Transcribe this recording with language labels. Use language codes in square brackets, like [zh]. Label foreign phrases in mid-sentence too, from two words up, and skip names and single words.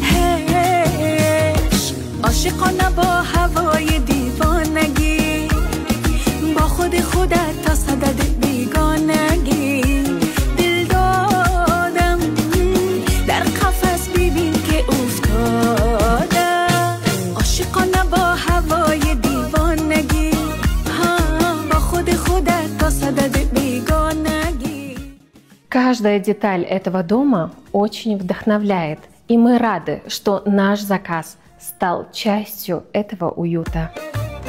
[fa] عشق عاشقانه با هوای دیوانگی با خود خودت تا صدد بیگانگی دل دادم در قفس ببین که افتاده عاشقانه با هوای دیوانگی با خود خودت تا صدد بیگانگی. [ru] Каждая деталь этого дома очень вдохновляет, и мы рады, что наш заказ стал частью этого уюта.